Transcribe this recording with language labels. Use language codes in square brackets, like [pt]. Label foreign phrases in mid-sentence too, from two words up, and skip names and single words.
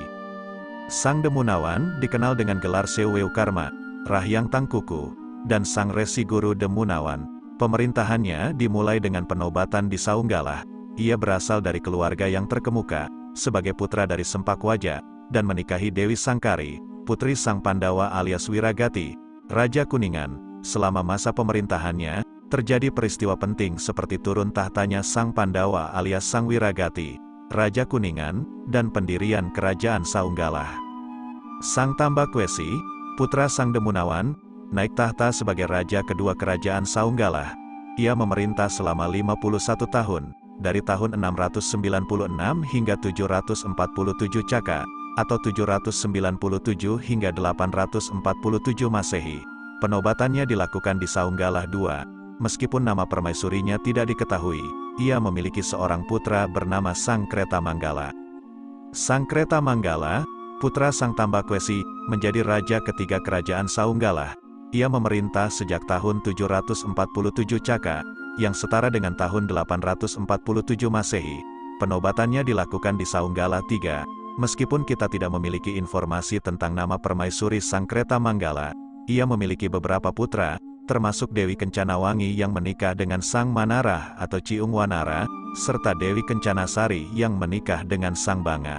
[id] Sang Demunawan dikenal dengan gelar Seweukarma, Rahyang Tangkuku, dan Sang Resi Guru Demunawan. Pemerintahannya dimulai dengan penobatan di Saunggala. Ia berasal dari keluarga yang terkemuka, sebagai putra dari Sempakwaja, dan menikahi Dewi Sangkari, putri Sang Pandawa alias Wiragati, Raja Kuningan. Selama masa pemerintahannya, terjadi peristiwa penting seperti turun tahtanya Sang Pandawa alias Sang Wiragati, Raja Kuningan, dan pendirian kerajaan Saunggala. Sang Tambakwesi, putra Sang Demunawan, naik tahta sebagai raja kedua kerajaan Saunggala. Ia memerintah selama 51 tahun, dari tahun 696 hingga 747 Caka, atau 797 hingga 847 Masehi. Penobatannya dilakukan di Saunggalah II. Meskipun nama permaisurinya tidak diketahui, ia memiliki seorang putra bernama Sang Kreta Manggala. Sang Kreta Manggala, putra Sang Tambakwesi, menjadi raja ketiga kerajaan Saunggalah. Ia memerintah sejak tahun 747 Caka, yang setara dengan tahun 847 Masehi. Penobatannya dilakukan di Saunggalah III. Meskipun kita tidak memiliki informasi tentang nama permaisuri Sang Kreta Manggala, ia memiliki beberapa putra, termasuk Dewi Kencanawangi yang menikah dengan Sang Manarah atau Ciung Wanara, serta Dewi Kencanasari yang menikah dengan Sang Banga.